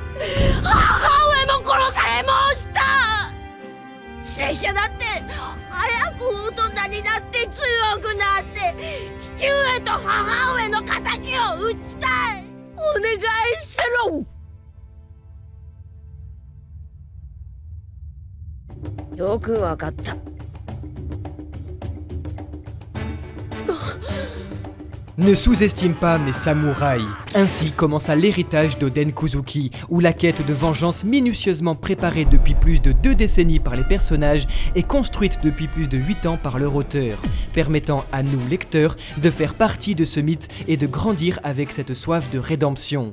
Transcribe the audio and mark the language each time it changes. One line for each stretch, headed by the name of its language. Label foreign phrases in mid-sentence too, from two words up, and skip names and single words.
Japanese: 母上も殺され申した。拙者だって早く大人になって強くなって、父上と母上の敵を討ちたい。お願いしろ。よくわかった。
French: Ne sous-estime pas mes samouraïs. Ainsi commença l'héritage d'Oden Kozuki, où la quête de vengeance minutieusement préparée depuis plus de 2 décennies par les personnages est construite depuis plus de 8 ans par leur auteur, permettant à nous, lecteurs, de faire partie de ce mythe et de grandir avec cette soif de rédemption.